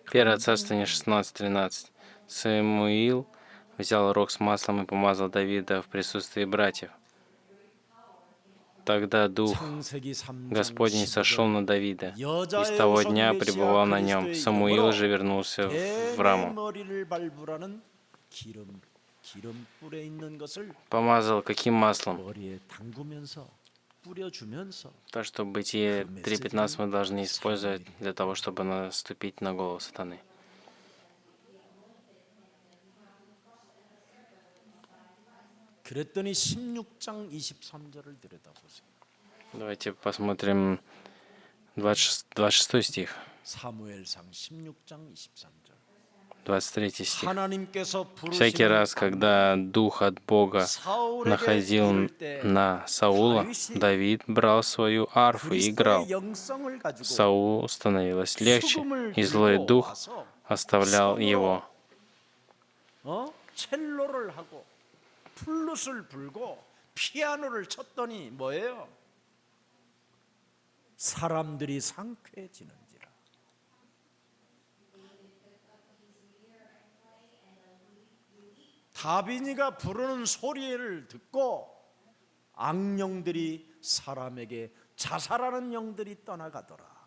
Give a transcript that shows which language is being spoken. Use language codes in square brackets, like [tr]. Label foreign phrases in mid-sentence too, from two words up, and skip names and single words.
[ru] 1 Царствование 16:13. Самуил взял рог с маслом и помазал Давида в присутствии братьев. Тогда Дух [ko] 창세기 3장 [ru] Господень сошел [ko] 15절 [ru] на Давида, и с [ko] 여자의 [ru] того [ko] 후손 [ru] дня [ko] 메시아 [ru] пребывал на нем. [ko] 그리스도의 [ru] Самуил [ko] 이름으로 [ru] же вернулся в [ko] 내 [ru] Раму, [ko] 머리를 밟으라는 기름불에 있는 것을 [ru] помазал каким маслом? [ko] 머리에 담그면서 뿌려주면서 [ru] То, что Бытие 3:15 мы должны использовать для того, чтобы наступить на голову сатаны. [ko] 그랬더니 16장 23절을 들여다보세요. [ru] Давайте посмотрим 26 стих, [ko] 사무엘상 16장 23절. [ru] 23 стих. [ko] 하나님께서 [ru] Всякий раз, когда Дух от Бога находил на Саула, Давид брал свою арфу и играл. [ko] 영성을 가지고 [ru] Саулу становилось легче, и злой дух оставлял его. [ko] 첼로를 하고 플룻을 불고 피아노를 쳤더니 뭐예요? 사람들이 상쾌해지는지라. 다빈이가 부르는 소리를 듣고 악령들이 사람에게 자살하는 영들이 떠나가더라.